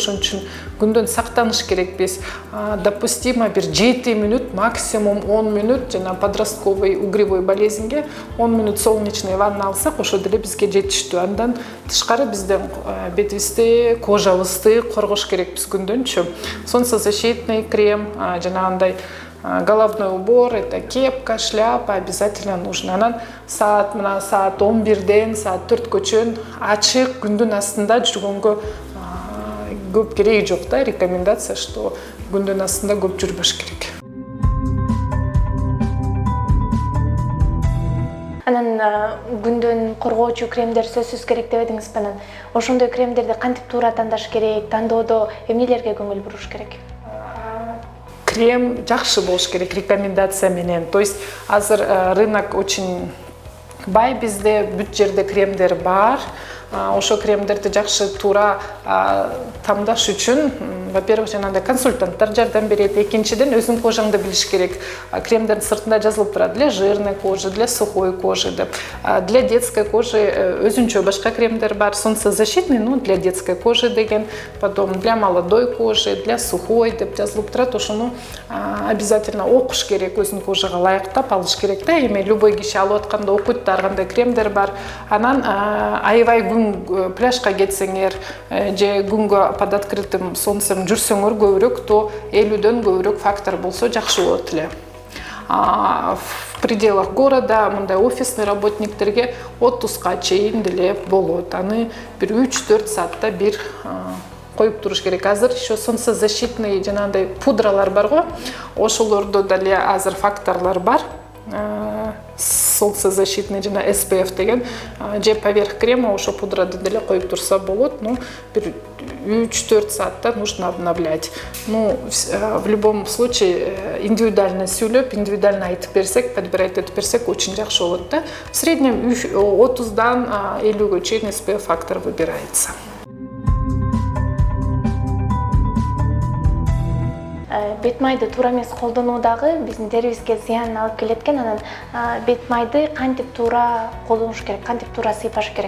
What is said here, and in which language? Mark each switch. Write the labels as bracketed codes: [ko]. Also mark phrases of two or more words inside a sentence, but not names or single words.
[ky] Ошон үчүн күндөн сактаныш керекпиз. Допустимо бир 7 мүнөт, максимум 10 мүнөт, жана [ru] подростковый угревой [ky] болезньге 10 мүнөт [ru] солнечный ванна [ky] алсак, ошо деле бизге жетиштүү. Андан тышкары бизден бетибизди, кожабызды коргош керекпиз күндөнчү. [ru] Солнцезащитный крем, [ky] жанагындай [ru] головной убор, это кепка, шляпа обязательно нужно. [ky] Анан саат 11ден саат 4гө чейин ачык күндүн астында жүргөнгө көп кереги жок да. [ru] Рекомендация, что [ky] күндүн астында көп жүрбөш керек. Анан күндөн коргоочу кремдер сөзсүз керек деп эдиңиз. Анан ошондой кремдерди кантип туура тандаш керек? Тандоодо эмнелерге көңүл буруш керек? Крем жакшы болуш керек рекомендация менен. [ru] То есть [ky] азыр [ru] рынок очень [ky] бай, бизде бүт жерде кремдер бар. ошо кремдерди жакшы туура тамдаш үчүн, во-первых, жанагындай консультанттар жардам берет. Экинчиден, өзүң кожаңды билиш керек. Кремдердин сыртында жазылып турат [ru] для жирной кожи, для сухой кожи [ky] деп. [ru] Для детской кожи [ky] өзүнчө башка кремдер бар, солнцезащитный, [ru] ну для детской кожи [ky] деген, [ru] потом для молодой кожи, для сухой [ky] деп жазылып турат. Ошону обязательно окуш керек, өзүнүн кожага ылайыктап алыш керек да. Эми любой киши алып атканда окуйт да, кандай кремдер бар. Анан аябай күн пляжга кетсеңер же күнгө [ru] под открытым солнцем [ky] жүрсөңөр көбүрөөк, то 50дөн көбүрөөк фактор болсо жакшы болот эле. [ru] В пределах города [ky] мындай [ru] офисный работниктерге [ky] отпускка чейин деле болот. Аны бир 3-4 саатта бир коюп туруш керек. Азыр [ru] еще солнцезащитный [ky] жанагындай пудралар бар го. Ошолордо деле азыр факторлор бар. Солнцезащитный жана SPF деген же [ru] поверх крема [ky] ошо пудрады деле коюп турса болот. Ну, бир 3-4 саатта [ru] нужно обновлять. Ну, в любом случае индивидуально [ky] сүйлөп, индивидуально айтып берсек, подбирать этип берсек очень жакшы болот да. [ru] В среднем [ky] 30дан 50гө чейин [ru] SPF фактор выбирается. [ky] Бет майды туура эмес колдонуудагы биздин терибизге зыянын алып келет экен. Анан бет майды кантип туура колдонуш керек, кантип туура сыйпаш керек?